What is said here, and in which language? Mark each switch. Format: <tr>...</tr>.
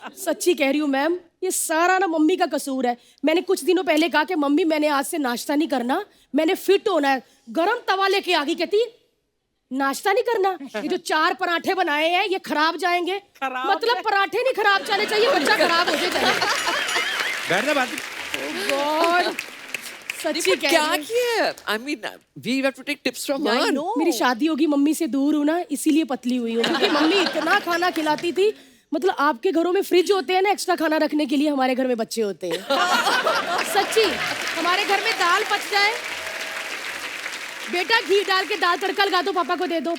<hi>सच्ची कह रही हूँ मैम, ये सारा ना मम्मी का कसूर है। मैंने कुछ दिनों पहले कहा कि मम्मी मैंने आज से नाश्ता नहीं करना, मैंने फिट होना है। गरम तवा लेके आ गई, कहती नाश्ता नहीं करना, ये जो 4 पराठे बनाए हैं ये खराब जाएंगे। मतलब पराठे नहीं खराब जाने चाहिए, बच्चा खराब हो जाए। बैठ जा बात। गॉड सच्ची कह क्या रही हूँ। किया?</hi> <en>I mean, we have to take tips from her.</en> <hi>मेरी शादी होगी, मम्मी से दूर हूँ ना, इसीलिए पतली हुई हूँ। क्योंकि मम्मी इतना खाना खिलाती थी। मतलब आपके घरों में फ्रिज होते हैं ना एक्स्ट्रा खाना रखने के लिए, हमारे घर में बच्चे होते हैं। सच्ची, हमारे घर में दाल बच जाए, बेटा घी डाल के दाल तड़का लगा दो, पापा को दे दो।</hi>